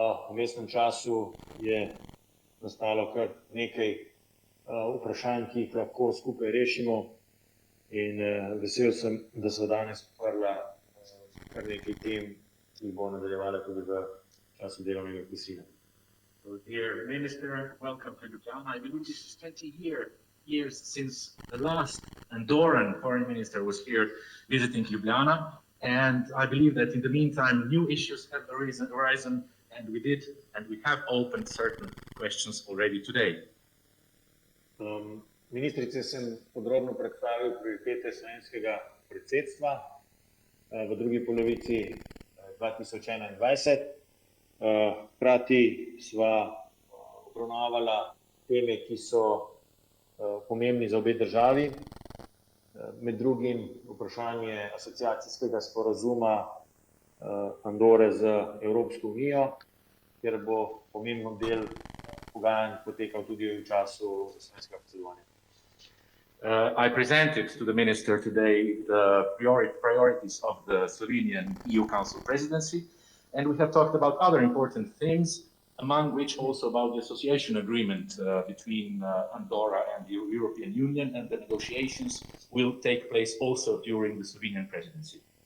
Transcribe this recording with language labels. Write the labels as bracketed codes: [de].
[sl] V mestnem času je nastalo kar nekaj vprašanj, ki jih lahko skupaj rešimo, in vesel sem, da so danes odprla kar nekaj tem, ki bo nadaljevala tudi v času delovnega kosila. [en] Dear Minister, welcome to Ljubljana. I believe this is 20 years since the last Andoran foreign minister was here visiting Ljubljana, and I believe that in the meantime new issues have arisen, and we have opened certain questions already today. [sl] Ministrice sem podrobno predstavil prioritete slovenskega predsedstva v drugi polovici 2021. Hkrati sva obravnavala teme, ki so pomembni za obe državi, med drugim vprašanje asociacijskega sporazuma Andore z Evropsko unijo, kjer bo pomemben del pogajanj potekal tudi v času slovenskega predsedovanja. [en] I presented to the Minister today the priorities of the Slovenian EU Council presidency, and we have talked about other important things, among which also about the association agreement between Andorra and the European Union, and the negotiations will take place also during the Slovenian presidency.